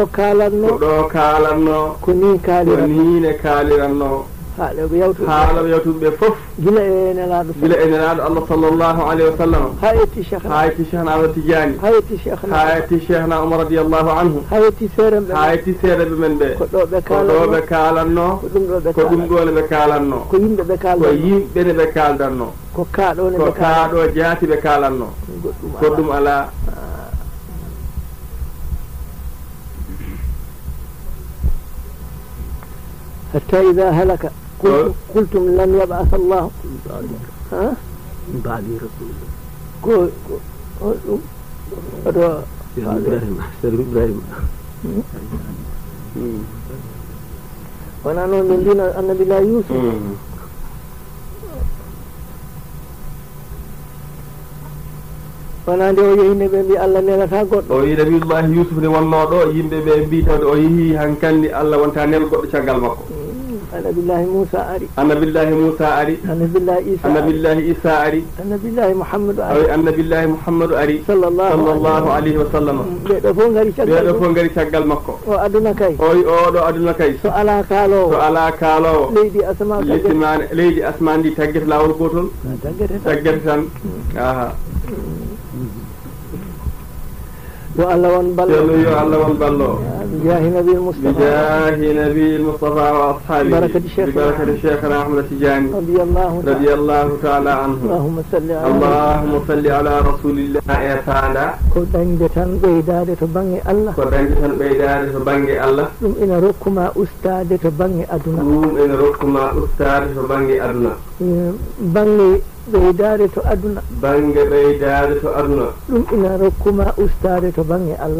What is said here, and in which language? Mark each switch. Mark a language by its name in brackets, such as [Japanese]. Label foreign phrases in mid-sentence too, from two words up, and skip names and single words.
[Fula] kaalanno ko ni kaaliranno haaloɓe yawtuɓe ɓe fof gila e nelaɗo Allah [Arabic] صلى الله عليه وسلم [Fula] ha yetti cheikhna Ahmad Tijani ha yetti cheikhna Umar [Arabic] رضي الله عنه [Fula] ha yetti seereɓe men ɓe ko ɗo ɓe kaalanno ko ɗum ɗone ɓe kaalanno ko yimɓe ne ɓe kaldanno ko kaaɗo jaati ɓe kaalanno goɗɗum ala [Arabic] حتى إذا هلك قلتم لن يبعث الله من بعد رسول إبراهيم ونحن من دين النبي الله يوسف [Fula] wonande o yehi ne ɓe mbi Allah nelata goɗɗo o yi nabiyullahi Yusuf ne wonno ɗo yimɓe ɓe mbi tawde o yehi hankkandi Allah wonta nel goɗɗo caggal makko annabillahi Musa ari annabillahi Isa ari annabillahi Muhammadu ari [Arabic] صلى الله عليه وسلم [Fula] ɓeɗo fof ngari caggal makko o aduna kay oɗo aduna kay so ala kaalowo leydi asman ndi taggete lawol gotol taggete tan aha [Arabic] الله ونبلو [Fula] ceerno yo Allah won ballo [Arabic] بجاه نبي المصطفى بجاه نبي المصطفى واصحابه ببركه شيخنا احمد التجاني رضي الله تعالى عنه اللهم صل على رسول الله تعالى [Fula] ko dañde tan ɓeydade to bange Allah ko dañde tan ɓeydade to bange Allah ɗum ina rokkuma ustade to bange aduna ɗum ina rokkuma ustade to bange aduna bange ɓeydade to aduna bange ɓeydade to aduna ɗum ina rokkuma ustade to bange Allah